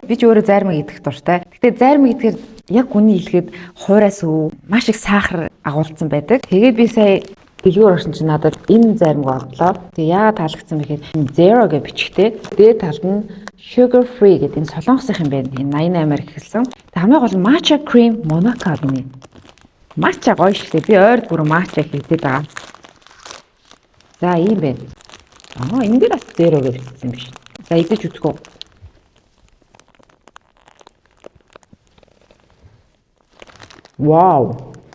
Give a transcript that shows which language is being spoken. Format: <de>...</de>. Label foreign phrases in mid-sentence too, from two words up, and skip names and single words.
<mn>Би ч өөрөө зайрмаг идэх дуртай. Гэтэ зайрмаг идэхээр яг үний хэлэхэд хуураас маш их сахар агуулсан байдаг. Тэгээ би сая дэлгүүр орсон чинь надад энэ зайрмаг олдлоо. Тэгээ яагаад таалагдсан бэ гэхээр zero гэж бичгтэй. Дээд талд нь</mn> <en>sugar free</en> <mn>гэдэг энэ солонгосын юм байна. Энэ 88-аар ихэлсэн. Тэгээ хамгийн гол нь</mn> <en>matcha cream monaco</en> <mn>гэнэ. Матча гоё шүү дээ. Би ойрд бүр матча хийдэг байгаа. За ийм байна. Энэ дээр бас zero гэж бичсэн биш. За идэж үзэх үү. Вау.</mn>